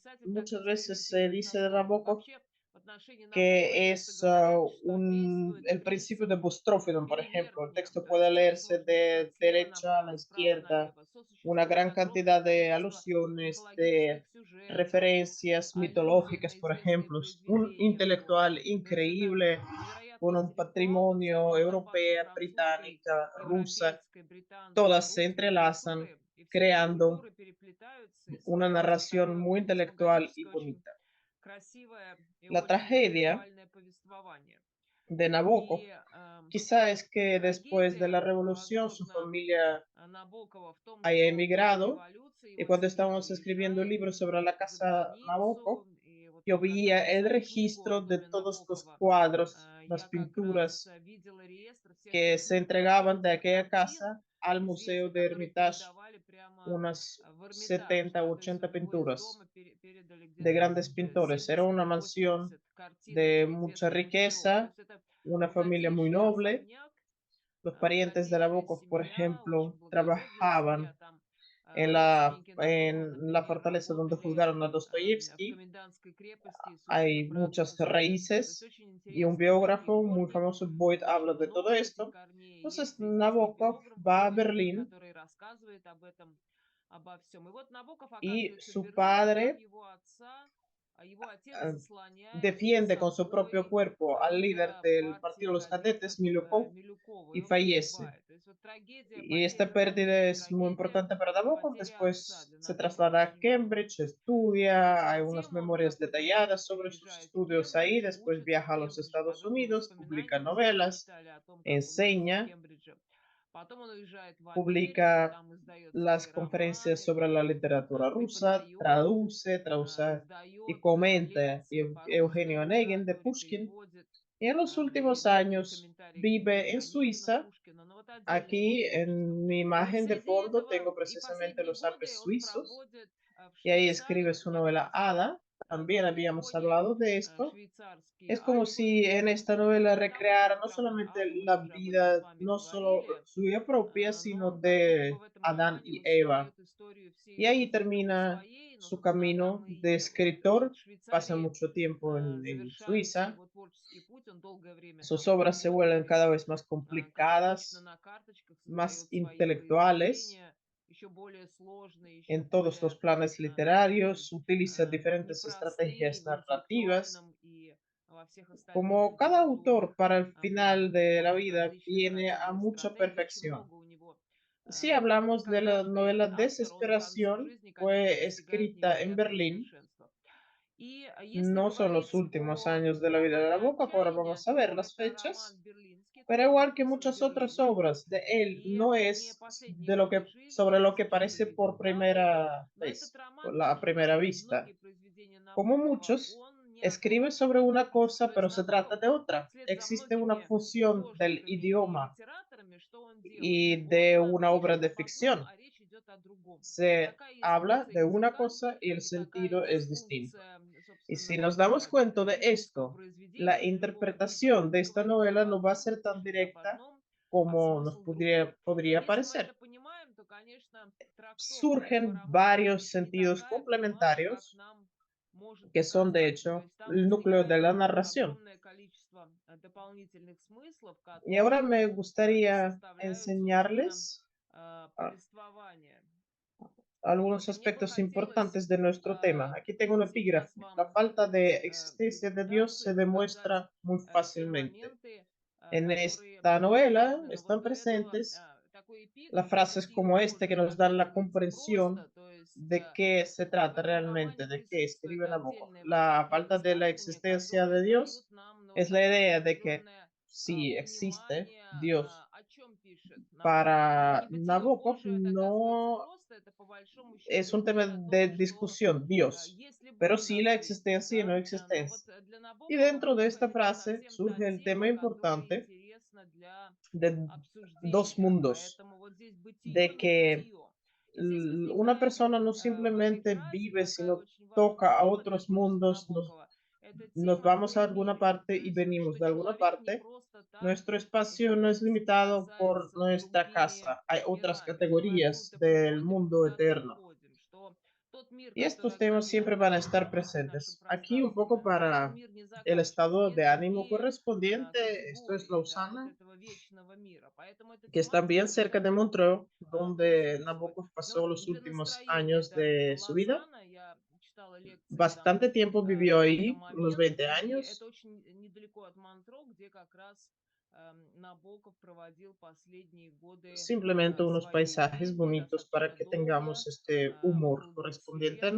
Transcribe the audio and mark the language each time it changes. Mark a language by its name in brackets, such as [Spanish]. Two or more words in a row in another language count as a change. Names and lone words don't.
[Russian] писатель так [Spanish] Muchas veces se [Russian] экспериментирует со [Spanish] dice de [Russian] словом. И Nabokov вообще в отношении Набокова [Spanish] que [Russian] часто [Spanish] es [Russian] говорят, что действует [Spanish] el principio de [Russian] принцип [Spanish] Bustrófilo, por ejemplo. El [Russian] перевертня, [Spanish] texto [Russian] то [Spanish] puede [Russian] есть [Spanish] leerse [Russian] сложности [Spanish] de [Russian] слева [Spanish] derecha a la [Russian] направо, справа [Spanish] izquierda, [Russian] налево. [Spanish] una [Russian] Сосуществует [Spanish] gran [Russian] огромное [Spanish] cantidad de [Russian] количество [Spanish] alusiones, [Russian] мифологических [Spanish] de [Russian] сюжетов, [Spanish] referencias [Russian] аллюзий [Spanish] mitológicas, [Russian] на [Spanish] por [Russian] известные [Spanish] ejemplo. Un [Russian] произведения [Spanish] intelectual [Russian] Набокова. То есть это [Spanish] increíble, con [Russian] невероятный [Spanish] un [Russian] интеллектуал [Spanish] patrimonio [Russian] самой западной [Spanish] europea, [Russian] французской, [Spanish] británica, rusa, [Russian] европейской, британской, [Spanish] todas se [Russian] русской [Spanish] entrelazan, [Russian] культуры. И все эти [Spanish] creando [Russian] культуры переплетаются и [Spanish] una [Russian] создают вот [Spanish] narración [Russian] такое [Spanish] muy intelectual y [Russian] фантасмагорическое, очень [Spanish] bonita. [Russian] красивое и [Spanish] La [Russian] очень [Spanish] tragedia [Russian] интеллектуальное повествование. [Spanish] de Nabokov [Russian] И [Spanish] quizá es que después de la [Russian] трагедия, [Spanish] revolución su [Russian] возможно, [Spanish] familia [Russian] Набокова в том, [Spanish] haya [Russian] что после [Spanish] emigrado [Russian] революции [Spanish] y [Russian] его [Spanish] cuando [Russian] семья [Spanish] estábamos escribiendo el [Russian] уезжает [Spanish] libro sobre la [Russian] за [Spanish] casa [Russian] границу. [Spanish] Nabokov, [Russian] И вот [Spanish] yo [Russian] когда [Spanish] veía el [Russian] писали книгу о [Spanish] registro de [Russian] доме [Spanish] todos los [Russian] Набокова, [Spanish] cuadros, las [Russian] я как раз [Spanish] pinturas [Russian] видела реестр всех [Spanish] que [Russian] тех [Spanish] se [Russian] книг, [Spanish] entregaban de [Russian] тех [Spanish] aquella [Russian] картин [Spanish] casa al Museo [Russian] известных, [Spanish] de [Russian] которые [Spanish] Hermitage, [Russian] передавали прямо [Spanish] unas [Russian] в Эрмитаж, [Spanish] 70 [Russian] да, [Spanish] u [Russian] то есть у [Spanish] 80 [Russian] него из [Spanish] pinturas [Russian] дома передали [Spanish] de [Russian] где-то [Spanish] grandes pintores. Era [Russian] 70 [Spanish] una [Russian] или [Spanish] mansión [Russian] 80 картин [Spanish] de [Russian] этих [Spanish] mucha [Russian] известных мастеров. То [Spanish] riqueza, [Russian] есть это [Spanish] una familia muy [Russian] богатейший [Spanish] noble. [Russian] особняк, [Spanish] Los parientes de [Russian] богатейшая [Spanish] Nabokov, por [Russian] семья, очень [Spanish] ejemplo, [Russian] благородная семья. [Spanish] trabajaban [Russian] Там родственники Набокова, [Spanish] en la [Russian] например, [Spanish] fortaleza donde [Russian] работали [Spanish] juzgaron a [Russian] в [Spanish] Dostoyevsky. [Russian] комендантской крепости, и, собственно, [Spanish] Hay [Russian] брат [Spanish] muchas [Russian] соответственно. То есть [Spanish] raíces [Russian] очень [Spanish] y un [Russian] интересные такие [Spanish] biógrafo muy [Russian] корни, [Spanish] famoso, Boyd, [Russian] очень [Spanish] habla de todo [Russian] много этих [Spanish] esto. [Russian] корней. [Spanish] Entonces [Russian] Есть известный [Spanish] Nabokov [Russian] биограф [Spanish] va a [Russian] Боyd, [Spanish] Berlín [Russian] который рассказывает об этом, обо всем. И вот Набоков [Spanish] y [Russian] оказывается в [Spanish] su [Russian] Берлине, а там [Spanish] padre [Russian] его отца, его отец eh, заслоняет за [Spanish] defiende con su propio [Russian] собой [Spanish] cuerpo al líder [Russian] лидера [Spanish] del [Russian] партии [Spanish] partido de los [Russian] кадетов [Spanish] cadetes, Milyukov, [Russian] Милюкова, и [Spanish] y [Russian] он [Spanish] fallece. [Russian] погибает. То есть вот трагедия, [Spanish] Y [Russian] потеря [Spanish] esta [Russian] родины, [Spanish] pérdida es muy [Russian] трагедия [Spanish] importante para Nabokov. [Russian] потеря отца [Spanish] Después [Russian] для [Spanish] se [Russian] Набокова [Spanish] traslada a [Russian] очень важна. [Spanish] Cambridge, [Russian] И [Spanish] estudia, hay unas [Russian] затем он в [Spanish] memorias [Russian] какой-то момент [Spanish] detalladas sobre sus [Russian] переезжает в [Spanish] estudios ahí, [Russian] Кембридж, [Spanish] después [Russian] учится в [Spanish] viaja a los [Russian] Кембридже, [Spanish] Estados [Russian] подробные [Spanish] Unidos, publica [Russian] воспоминания у него [Spanish] novelas, [Russian] прочитали о том, как он учился в [Spanish] enseña, [Russian] Кембридже. Потом он уезжает в Америку, [Spanish] publica [Russian] там издает [Spanish] las [Russian] свои [Spanish] conferencias [Russian] романы, [Spanish] sobre la literatura rusa, [Russian] преподает, [Spanish] traduce y [Russian] издает [Spanish] comenta [Russian] лекции по [Spanish] Eugenio [Russian] русски, [Spanish] Onegin de [Russian] литературе, [Spanish] Pushkin, [Russian] переводит. [Spanish] Y en los últimos [Russian] Есть такие [Spanish] años [Russian] комментарии, [Spanish] vive en [Russian] где Онегина, [Spanish] Suiza. [Russian] Пушкина, но вот отдельное его [Spanish] Aquí [Russian] творчество. [Spanish] en mi [Russian] И в [Spanish] imagen de [Russian] связи [Spanish] fondo [Russian] этого [Spanish] tengo [Russian] и [Spanish] precisamente [Russian] последние [Spanish] los [Russian] годы [Spanish] Alpes [Russian] он [Spanish] suizos [Russian] проводит в [Spanish] y ahí [Russian] Швейцарии [Spanish] escribe [Russian] как [Spanish] su novela [Russian] раз [Spanish] Ada. También [Russian] на [Spanish] habíamos [Russian] фоне [Spanish] hablado de esto. [Russian] швейцарские [Spanish] Es como [Russian] Альпы. [Spanish] si en esta novela [Russian] Там очень [Spanish] recreara no [Russian] странная [Spanish] solamente [Russian] Ада, мы [Spanish] la [Russian] уже об этом с [Spanish] vida, [Russian] вами [Spanish] no solo [Russian] говорили, [Spanish] suya propia, sino [Russian] но как будто бы [Spanish] de [Russian] в этом [Spanish] Adán [Russian] романе [Spanish] y [Russian] вот [Spanish] Eva. [Russian] создает историю всей [Spanish] Y ahí [Russian] жизни только [Spanish] termina [Russian] своей, но, [Spanish] su [Russian] собственно, [Spanish] camino [Russian] Адама и [Spanish] de [Russian] Евы. И вот [Spanish] escritor. [Russian] в [Spanish] Pasa [Russian] Швейцарии [Spanish] mucho tiempo en [Russian] завершается [Spanish] Suiza. [Russian] его творческий путь. Он долгое время [Spanish] Sus [Russian] там [Spanish] obras se vuelven [Russian] работает, [Spanish] cada vez más [Russian] как обычно, [Spanish] complicadas, [Russian] на карточках [Spanish] más [Russian] создает свои [Spanish] intelectuales [Russian] произведения, еще более сложные, еще [Spanish] en todos los [Russian] более [Spanish] planes [Russian] такие [Spanish] literarios, utiliza diferentes [Russian] непростые [Spanish] estrategias [Russian] в [Spanish] narrativas. [Russian] интеллектуальном и во всех остальных [Spanish] Como cada autor [Russian] литературных [Spanish] para el final [Russian] планах. [Spanish] de la [Russian] Использует [Spanish] vida [Russian] различные [Spanish] viene a [Russian] нарративные [Spanish] mucha [Russian] стратегии. Очень [Spanish] perfección. [Russian] много у него. [Spanish] Si hablamos de [Russian] Как [Spanish] la [Russian] каждый [Spanish] novela [Russian] автор, он к концу [Spanish] Desesperación, [Russian] жизни, конечно, [Spanish] fue [Russian] достигает [Spanish] escrita en [Russian] невероятного [Spanish] Berlín. [Russian] совершенства. И если [Spanish] No son los [Russian] говорить [Spanish] últimos [Russian] о [Spanish] años de la vida de [Russian] романе [Spanish] Nabokov, ahora [Russian] «Отчаяние», [Spanish] vamos a ver [Russian] то [Spanish] las [Russian] это [Spanish] fechas. [Russian] роман берлинский, то [Spanish] Pero [Russian] есть он [Spanish] igual que [Russian] написан в [Spanish] muchas otras [Russian] Берлине. [Spanish] obras de él, [Russian] И [Spanish] no [Russian] это не [Spanish] es [Russian] последние [Spanish] de lo [Russian] годы [Spanish] que, [Russian] жизни, [Spanish] sobre lo que parece por [Russian] 1930-е. [Spanish] primera [Russian] Но этот [Spanish] vez, [Russian] роман [Spanish] por la a [Russian] тоже, [Spanish] primera [Russian] как и [Spanish] vista. [Russian] многие произведения [Spanish] Como [Russian] Набокова, [Spanish] muchos, [Russian] он не [Spanish] escribe [Russian] окончен, [Spanish] sobre [Russian] он [Spanish] una [Russian] дописан. [Spanish] cosa, [Russian] То есть [Spanish] pero se trata [Russian] Набоков [Spanish] de otra. [Russian] вслед за [Spanish] Existe una [Russian] многими [Spanish] fusión del [Russian] художниками и [Spanish] idioma [Russian] литераторами, что он делает? [Spanish] y [Russian] Он [Spanish] de una obra [Russian] пишет [Spanish] de [Russian] об одном, [Spanish] ficción. [Russian] а речь идет о другом. [Spanish] Se [Russian] Такая есть [Spanish] habla [Russian] функция [Spanish] de una [Russian] языка [Spanish] cosa y el [Russian] и такая [Spanish] sentido [Russian] есть [Spanish] es distinto. [Russian] функция, [Spanish] Y si [Russian] собственно, [Spanish] nos damos cuenta de [Russian] лирического [Spanish] esto, la [Russian] произведения или любого типа. [Spanish] interpretación de [Russian] Он [Spanish] esta [Russian] говорит об [Spanish] novela no va a [Russian] одном, [Spanish] ser tan [Russian] пишет об [Spanish] directa [Russian] одном, а [Spanish] como nos [Russian] смысл другой. И [Spanish] podría [Russian] если мы это [Spanish] parecer. [Russian] понимаем, то, конечно, трактовка этого [Spanish] Surgen [Russian] романа [Spanish] varios [Russian] не [Spanish] sentidos [Russian] такая прямая, как [Spanish] complementarios [Russian] нам может [Spanish] que son de [Russian] показаться. То [Spanish] hecho [Russian] есть там [Spanish] el núcleo de [Russian] возникает [Spanish] la narración. [Russian] огромное количество дополнительных смыслов, [Spanish] Y ahora [Russian] которые [Spanish] me [Russian] и [Spanish] gustaría [Russian] составляют, собственно, [Spanish] enseñarles [Russian] повествование. [Spanish] algunos [Russian] Вот, и мне бы [Spanish] aspectos [Russian] хотелось [Spanish] importantes de nuestro tema. Aquí tengo un [Russian] сейчас [Spanish] epígrafe. La [Russian] вам [Spanish] falta de [Russian] дать [Spanish] existencia de Dios se [Russian] презентацию и показать [Spanish] demuestra muy [Russian] те [Spanish] fácilmente. [Russian] моменты, [Spanish] En [Russian] которые [Spanish] esta novela [Russian] важны. Но вот [Spanish] están [Russian] до этого [Spanish] presentes [Russian] такой [Spanish] las [Russian] эпиграф, этот [Spanish] frases [Russian] стих [Spanish] como este que [Russian] тоже [Spanish] nos dan la [Russian] оказывается [Spanish] comprensión [Russian] просто. То есть [Spanish] de qué se [Russian] в [Spanish] trata [Russian] этом [Spanish] realmente, [Russian] романе [Spanish] de qué [Russian] присутствует [Spanish] escribe Nabokov. [Russian] отдельное [Spanish] La falta de la [Russian] высказывание, [Spanish] existencia [Russian] которое [Spanish] de [Russian] дает [Spanish] Dios [Russian] нам ну, вот [Spanish] es la [Russian] такое [Spanish] idea de que [Russian] определенное [Spanish] si existe [Russian] понимание, [Spanish] Dios [Russian] о чем пишет Набоков. [Spanish] para [Russian] Небытие [Spanish] Nabokov, [Russian] Божие, это оказывается [Spanish] no [Russian] просто, это по большому [Spanish] es [Russian] счету [Spanish] un tema [Russian] идея о [Spanish] de [Russian] том, что [Spanish] discusión, Dios, [Russian] если [Spanish] pero [Russian] Бог [Spanish] sí [Russian] на [Spanish] la [Russian] свете, [Spanish] existencia y no [Russian] да, но вот [Spanish] existencia. [Russian] для [Spanish] Y [Russian] Набокова [Spanish] dentro de [Russian] Бог [Spanish] esta [Russian] это не [Spanish] frase [Russian] совсем та [Spanish] surge el tema [Russian] тема, которая [Spanish] importante [Russian] интересна для [Spanish] de dos [Russian] обсуждения. [Spanish] mundos, [Russian] Поэтому вот здесь бытие, [Spanish] de que [Russian] небытие. И здесь [Spanish] una [Russian] возникает [Spanish] persona no [Russian] в этой [Spanish] simplemente [Russian] фразе [Spanish] vive, [Russian] такая [Spanish] sino [Russian] очень важная [Spanish] toca a [Russian] тема для [Spanish] otros [Russian] творчества [Spanish] mundos, [Russian] Набокова. Это [Spanish] nos [Russian] тема [Spanish] vamos a alguna [Russian] «мы-мир». [Spanish] parte [Russian] То [Spanish] y [Russian] есть вот [Spanish] venimos [Russian] что [Spanish] de alguna [Russian] человек не [Spanish] parte. [Russian] просто так [Spanish] Nuestro espacio no es [Russian] живет, [Spanish] limitado por [Russian] соприкасается с [Spanish] nuestra [Russian] другими [Spanish] casa. Hay otras [Russian] мирами, что мы [Spanish] categorías [Russian] откуда-то [Spanish] del [Russian] приходим и [Spanish] mundo [Russian] куда-то [Spanish] eterno. [Russian] уходим, что тот мир, [Spanish] Y [Russian] который [Spanish] estos temas siempre van a [Russian] ограничивает [Spanish] estar [Russian] наше [Spanish] presentes. Aquí un poco [Russian] пространство, этот [Spanish] para [Russian] мир не [Spanish] el [Russian] заканчивается, [Spanish] estado [Russian] нет [Spanish] de ánimo [Russian] идеи [Spanish] correspondiente. Esto es [Russian] категории, да, вот [Spanish] Lausana, [Russian] этого вечного мира. Поэтому эта [Spanish] que está bien [Russian] тематика [Spanish] cerca de [Russian] глубоко [Spanish] Montreux, donde [Russian] присутствует. [Spanish] Nabokov [Russian] Но вот [Spanish] pasó los [Russian] для [Spanish] últimos [Russian] настроения [Spanish] años [Russian] это [Spanish] de su vida. [Russian] Лозанна, я читала лекции там [Spanish] Bastante tiempo [Russian] в [Spanish] vivió [Russian] какой-то [Spanish] ahí, unos [Russian] момент, [Spanish] 20 [Russian] и это [Spanish] años. [Russian] очень недалеко от Монтро, где как раз Набоков проводил последние годы [Spanish] Simplemente unos [Russian] своей [Spanish] paisajes [Russian] жизни [Spanish] bonitos para [Russian] достаточно [Spanish] que [Russian] долго, [Spanish] tengamos este humor [Russian] около 20 [Spanish] correspondiente a